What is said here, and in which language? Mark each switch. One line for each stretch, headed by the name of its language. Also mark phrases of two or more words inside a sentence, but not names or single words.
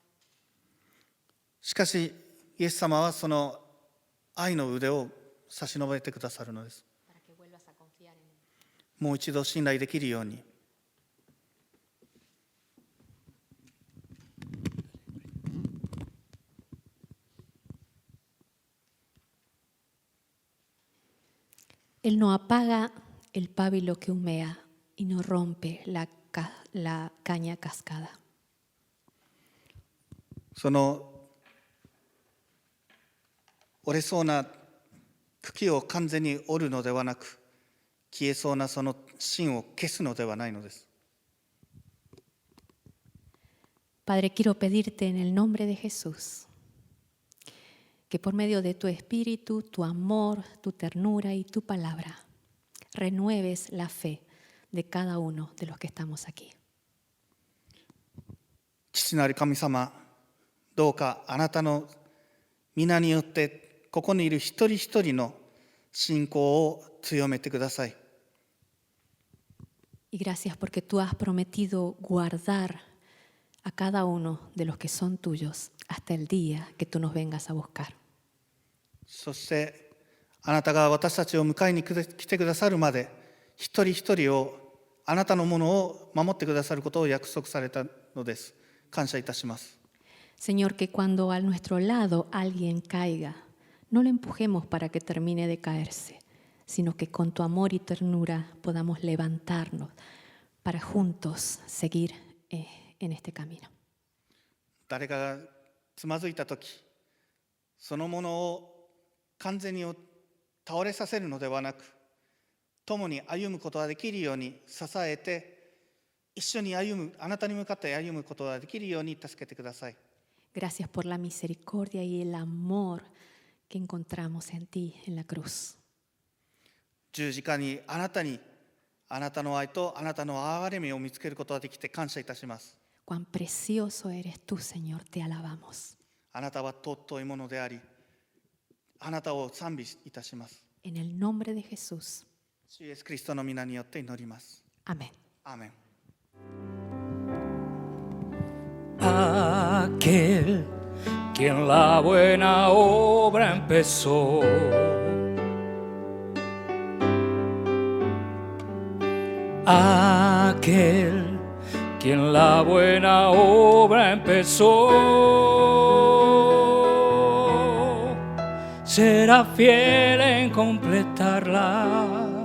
Japanese: しかしイエス様はその愛の腕を差し伸べてくださるのです。
Spanish: Para que vuelvas a confiar en Él.
Japanese: もう一度信頼できるように。
Spanish: Él no apaga el pábilo que humea y no rompe la caña cascada.
Japanese: その折れそうな茎を完全に折るのではなく、消えそうなその芯を消すのではないのです。
Spanish: Padre, quiero pedirte en el nombre de Jesús que por medio de tu espíritu, tu amor, tu ternura y tu palabra, renueves la fe de cada uno de los que estamos aquí.
Japanese: 父なる神様、どうかあなたの皆によってここにいる一人一人の信仰を強めてください。
Spanish: Y gracias porque tú has prometido guardar a cada uno de los que son tuyos hasta el día que tú nos vengas a buscar.
Japanese: そしてあなたが私たちを迎えに来てくださるまで、一人一人をあなたのものを守ってくださることを約束されたのです。感謝いたします。
Spanish: Señor, que cuando a nuestro lado alguien caiga, no le empujemos para que termine de caerse, sino que con tu amor y ternura podamos levantarnos para juntos seguir en este camino.
Japanese: 誰かがつまずいたとき、そのものを完全に倒れさせるのではなく、共に歩むことができるように支えて、一緒に歩む、あなたに向かって歩むことができるように助けてください。
Spanish: Gracias por la misericordia y el amor que encontramos en ti en la cruz.
Japanese: 十字架にあなたの愛とあなたの憐れみを見つけることができて感謝いたします。
Spanish: Cuán precioso eres tú, Señor, te alabamos.
Japanese: あなたは尊いものであり、あなたを賛美いたします。
Spanish: En el nombre de Jesús.
Japanese: 主イエスキリストの皆によって祈ります。
Spanish: Amén.
Japanese: アーメン。
Spanish: Aquel quien la buena obra empezó, aquel quien la buena obra empezó, será fiel en completarla.